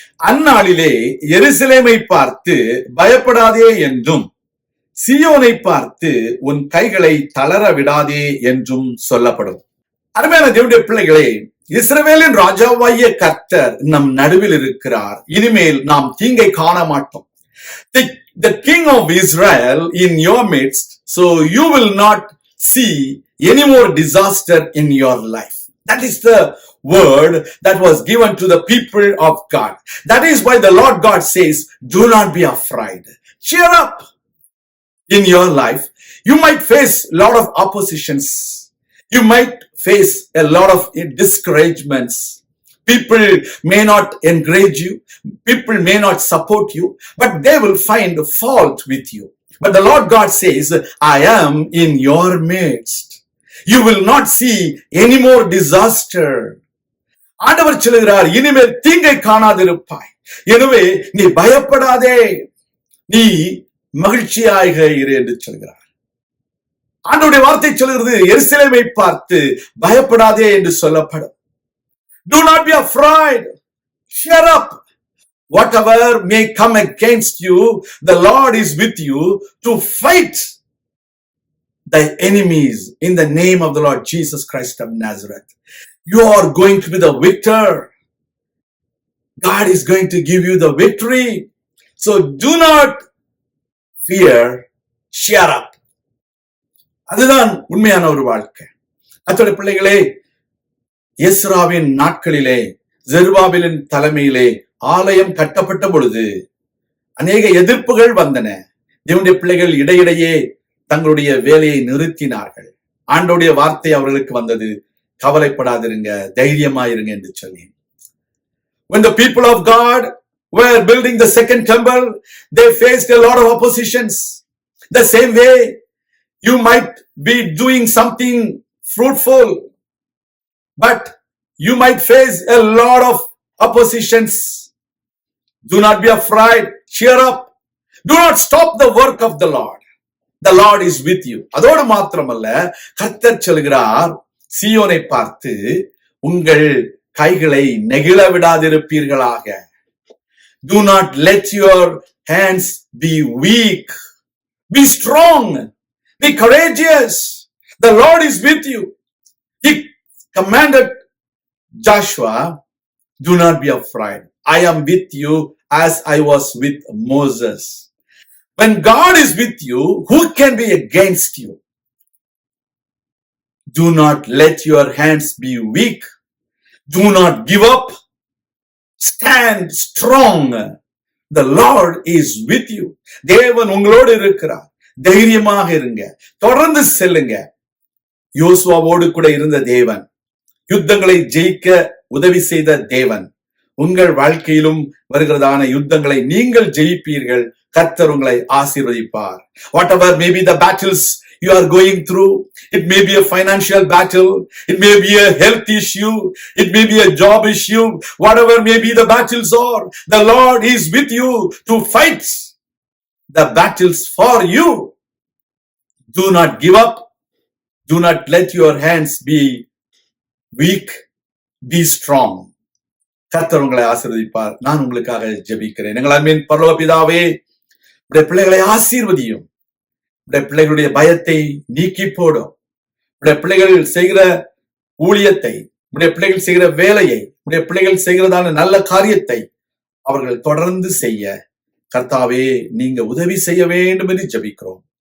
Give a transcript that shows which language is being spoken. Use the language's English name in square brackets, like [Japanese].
[Tamil] அந்நாளிலே எருசலேமை பார்த்து பயப்படாதே என்றும் சீயோனை பார்த்து உன் கைகளை தளர விடாதே என்றும் சொல்லப்படும். அருமையான தேவனுடைய பிள்ளைகளே, இஸ்ரவேலின் ராஜாவாகிய கர்த்தர் நம் நடுவில் இருக்கிறார். இனிமேல் நாம் தீங்கை காண மாட்டோம். [English] The king of Israel in your midst, so you will not see any more disaster in your life. That is the word that was given to the people of God. That is why the Lord God says, do not be afraid. Cheer up. In your life, you might face a lot of oppositions. You might face a lot of discouragements. People may not encourage you. People may not support you, but they will find fault with you. But the Lord God says, I am in your midst. You will not see any more disaster. [Tamil] ஆண்டவர் சொல்கிறார், இனிமேல் தீங்கை காணாதிருப்பாய். எனவே நீ பயப்படாதே, நீ மகிழ்ச்சியாக இரு என்று சொல்கிறார். ஆண்டவருடைய வார்த்தை சொல்கிறது, எருசலேமை பார்த்து பயப்படாதே என்று சொல்லப்படும். [English] Do not be afraid. Cheer up. Whatever may come against you, the Lord is with you to fight the enemies in the name of the Lord Jesus Christ of Nazareth. You are going to be the victor. God is going to give you the victory. So do not fear. Cheer up. [Tamil] அதுதான் உண்மையான ஒரு வாழ்க்கை. அத்தோட பிள்ளைகளே, எஸ்ராவின் நாட்களிலே செருபாபேலின் தலைமையிலே ஆலயம் கட்டப்பட்ட பொழுது அநேக எதிர்ப்புகள் வந்தன. தேவனுடைய பிள்ளைகள் இடையிடையே தங்களுடைய வேலையை நிறுத்தினார்கள். ஆண்டவருடைய வார்த்தை அவர்களுக்கு வந்தது, கவலைப்படாதிருங்க, தைரியமாயிருங்க என்று சொல்லி. [English] When the people of God were building the second temple, they faced a lot of oppositions. The same way, you might be doing something fruitful, but you might face a lot of oppositions. Do not be afraid. Cheer up. Do not stop the work of the Lord. The Lord is with you. [Tamil] அதோடு மாத்திரமல்ல, கர்த்தர் சொல்கிறார், சீயோனை பார்த்து உங்கள் கைகளை நெகிழ விடாதிருப்பீர்களாக. [English] Do not let your hands be weak. Be strong. Be courageous. The Lord is with you. He commanded Joshua, do not be afraid. I am with you as I was with Moses. When God is with you, who can be against you? Do not let your hands be weak. Do not give up. Stand strong. The Lord is with you. [Tamil] தேவன் உங்களோடு இருக்கிறார். தைரியமாக இருங்க, தொடர்ந்து செல்லுங்க. யோசுவாவோடு கூட இருந்த தேவன், யுத்தங்களை ஜெயிக்க உதவி செய்த தேவன், உங்கள் வாழ்க்கையிலும் வருகிறதான யுத்தங்களை நீங்கள் ஜெயிப்பீர்கள். கர்த்தர் உங்களை ஆசீர்வதிப்பார். [English] Whatever may be the battles you are going through, it may be a financial battle, it may be a health issue, it may be a job issue, whatever may be the battles are, the Lord is with you to fight the battles for you. Do not give up. Do not let your hands be weak. Be strong. [Tamil] கர்த்தர் உங்களை ஆசீர்வதிப்பார். நான் உங்களுக்காக ஜெபிக்கிறேன். எங்கள் அன்பின் பரலோக பிதாவே, உடைய பிள்ளைகளை ஆசீர்வதியும். உடைய பிள்ளைகளுடைய பயத்தை நீக்கி போடும். உடைய பிள்ளைகள் செய்கிற ஊழியத்தை, உடைய பிள்ளைகள் செய்கிற வேலையை, உடைய பிள்ளைகள் செய்கிறதான நல்ல காரியத்தை அவர்கள் தொடர்ந்து செய்ய கர்த்தாவே நீங்க உதவி செய்ய வேண்டும் என்று ஜெபிக்கிறோம்.